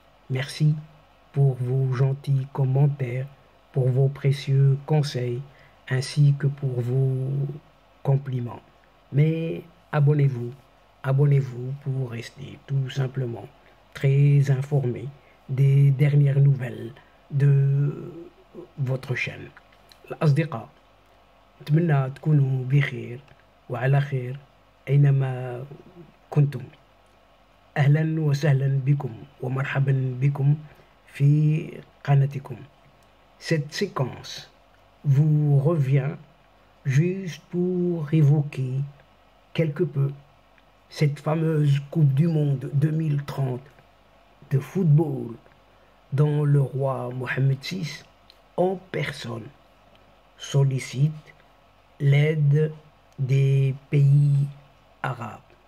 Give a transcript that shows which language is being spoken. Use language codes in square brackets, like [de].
[fr] Merci pour vos gentils commentaires, pour vos précieux conseils, ainsi que pour vos compliments. Mais abonnez-vous pour rester tout simplement très informé des dernières nouvelles de votre chaîne. [ar] الأصدقاء أتمنى تكونوا بخير وعلى خير أينما كنتم. أهلا وسهلا بكم ومرحبا بكم في قناتكم. [fr] Cette séquence vous revient juste pour évoquer quelque peu cette fameuse Coupe du Monde 2030 de football dont le roi Mohammed VI en personne sollicite l'aide des pays arabes.